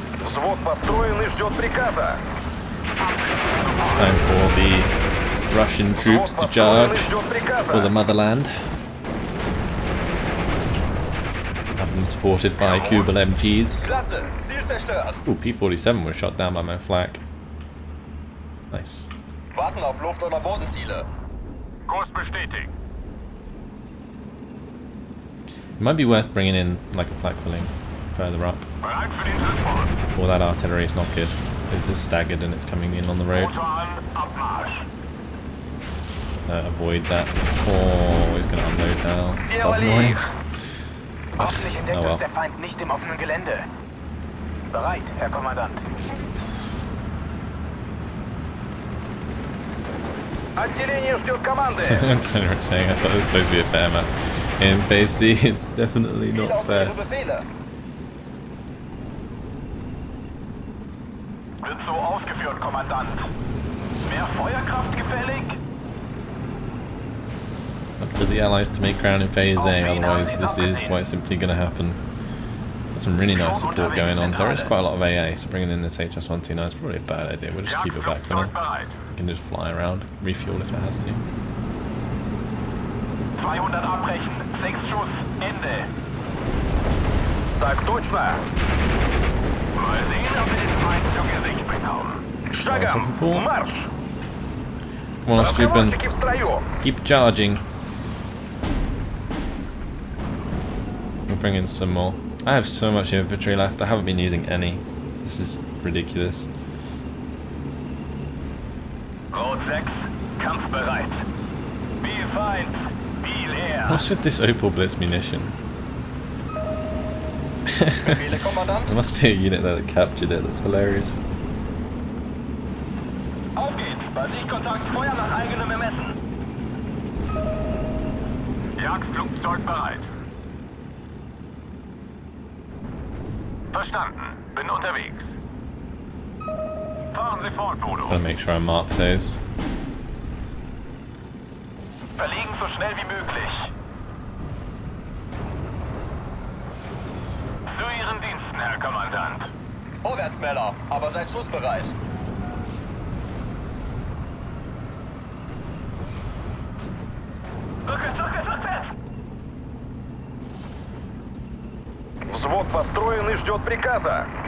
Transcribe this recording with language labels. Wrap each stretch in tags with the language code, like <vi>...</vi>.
<ru>Взвод построен и ждет приказа.</ru> <en>Time for the Russian troops to charge for the motherland. Have them supported by Kubel MGs.</en> <de>Klasse, Ziel zerstört.</de> <en>Ooh, P-47 was shot down by my flak. Nice.</en> <de>Warten auf Luft- oder Bodenziele. Kurs bestätigt.</de> <en>It might be worth bringing in like a flak filling further up.</en> <de>Bereit für den Transport.</de> <en>Or that artillery is not good. It's just staggered and it's coming in on the road.</en> <de>Motor an, Abmarsch.</de> <en>Avoid that. Oh, he's going to unload now. So annoying.</en> <de>Hoffentlich entdeckt</de> <en>Oh well.</en> <de>uns der Feind nicht im offenen Gelände. Bereit, Herr Kommandant.</de> <ru>Отделение ждет команды.</ru> <en>I'm saying I thought it was supposed to be a fair map. In phase C, it's definitely not fair.</en> <de>Befehle. Wird so ausgeführt, Kommandant. Mehr Feuerkraft gefällig?</de> <en>Up to the allies to make ground in phase A, otherwise this is quite simply going to happen. There's some really nice support going on. There is quite a lot of AA, so bringing in this HS-129 is probably a bad idea. We'll just keep it back for now.</en> <de>Bereit.</de> <en>We can just fly around, refuel if it has to.</en> <de>200 abbrechen. 6 Schuss. Ende.</de> <ru>Так точно.</ru> <de>Mal sehen, ob wir den Feind zu Gesicht bekommen.</de> <ru>Шагом. Марш.</ru> <en>Come on, Strupen.</en> <ru>Разговорчики в строю.</ru> <en>Keep charging. We'll bring in some more. I have so much infantry left. I haven't been using any. This is ridiculous.</en> <de>Rot 6. Kampfbereit. Viel Feind. Viel Air.</de> <en>What's with this Opal Blitz munition?</en> <de>Befehle, Kommandant.</de> <en>There must be a unit there that captured it. That's hilarious.</en> <de>Auf geht's. Bei Sichtkontakt Feuer nach eigenem Ermessen. Jagdflugzeug bereit. Verstanden. Bin unterwegs. Fahren Sie fort, Bodo.</de> <en>Gotta make sure I mark those.</en> <de>Verlegen so schnell wie möglich. Zu Ihren Diensten, Herr Kommandant. Vorwärtsmänner, aber seid schussbereit. Rückwärts, rückwärts, rückwärts!</de> <ru>Взвод построен и ждет приказа.</ru>